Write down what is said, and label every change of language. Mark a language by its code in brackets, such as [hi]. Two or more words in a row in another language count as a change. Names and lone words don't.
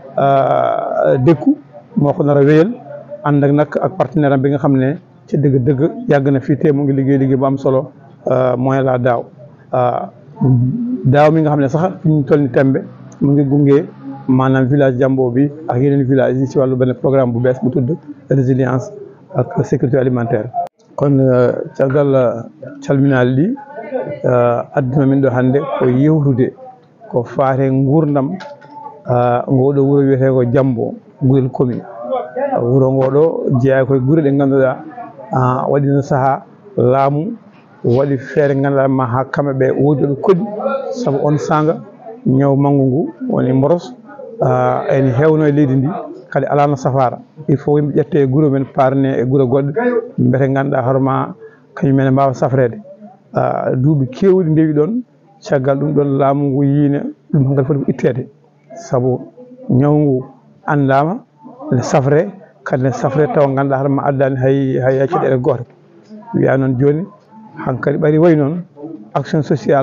[wo] a dékku moo ko nar a wéyal ànd ak nag ak partenaire am bi nga xam ne ci dëgg-dëgg yàgg na fii te mu ngi liggéey bu am solo mooy la daaw mi nga xam ne sax fi ñu toll ni tembe mu ngi gunge maanaam village Jambo bi ak yeneen village yi ci wàllu benn programme bu bees bu tudd résilience ak [fr] sécurité alimentaire. [ff] kon caggal calminali adduna min ɗo hannde ko yewtude ko faate gurdam ngoɗo wuuro wiyete ko Jambo Gurel commune wuro ngoɗo jeeya koye guure ɗe ngannduɗa waɗino saaha laamu waɗi feere ngannduɗa ma ha kamɓe ɓe woodi ɗo koɗi saabu on sanga ñaw manggu ngu woni mboros ene hewno e leydi ndi kadi alano safara [fr] il faut [ff] yimɓe ƴette e guuro men parne e guuro goɗɗe mbete ngannduɗa hoorema kañumen mbawa safrede duuɓi kewɗi ndewi ɗon caggal ɗum ɗon laamu ngu yiine ɗum hankkadi foti ko ittede saabu ñaw ngu andama ne safre kadi ne safre taw ngannduɗa hoorema addani hay caɗele goto wiya noon joni hankkadi ɓari way noon [fr] action sociale